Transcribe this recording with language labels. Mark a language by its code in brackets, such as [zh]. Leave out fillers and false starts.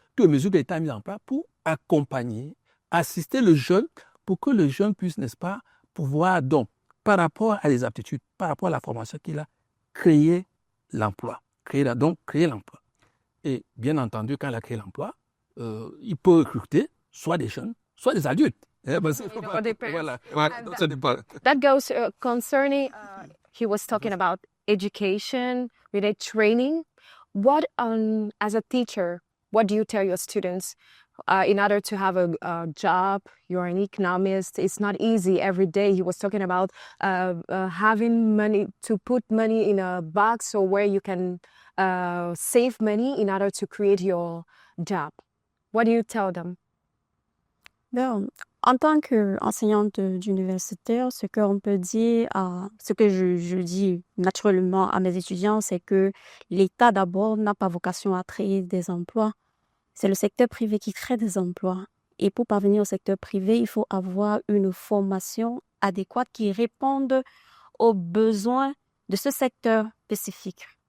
[fr] Toutes les mesures que l'État a mises en place pour accompagner, assister le jeune, pour que le jeune puisse, n'est-ce pas, pouvoir donc, par rapport à les aptitudes, par rapport à la formation qu'il a, créer l'emploi. Créer l'emploi. Et bien entendu, quand il a créé l'emploi, il peut recruter soit des jeunes, soit des adultes. Voilà. [en] That goes concerning, he was talking about education, related training. What, as a teacher, what do you tell your students in order to have a job? You're an economist. It's not easy every day. He was talking about having money, to put money in a box or where you can save money in order to create your job. What do you tell them? [fr] Ben, en tant qu'enseignante d'universitaire, ce qu'on peut dire, ce que je dis naturellement à mes étudiants, c'est que l'État d'abord n'a pas vocation à créer des emplois. C'est le secteur privé qui crée des emplois. Et pour parvenir au secteur privé, il faut avoir une formation adéquate qui réponde aux besoins de ce secteur spécifique.